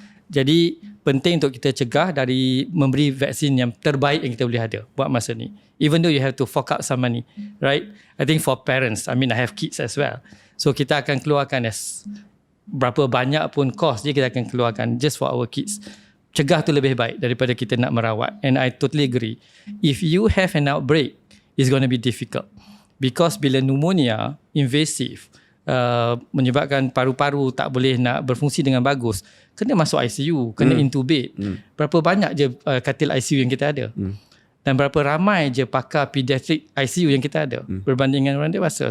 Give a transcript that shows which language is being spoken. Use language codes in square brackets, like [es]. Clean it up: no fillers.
[ms] Jadi penting untuk kita cegah dari memberi vaksin yang terbaik yang kita boleh ada buat masa ni. [en] Even though you have to fork out some money, right? I think for parents, I have kids as well. [ms] So kita akan keluarkan berapa banyak pun cost dia kita akan keluarkan [en] just for our kids. [ms] Cegah tu lebih baik daripada kita nak merawat. [en] And I totally agree. If you have an outbreak, it's going to be difficult. [ms] Because bila pneumonia invasive, menyebabkan paru-paru tak boleh nak berfungsi dengan bagus, kena masuk ICU, kena intubate. Berapa banyak je katil ICU yang kita ada. Dan berapa ramai je pakar pediatric ICU yang kita ada berbanding dengan orang dewasa.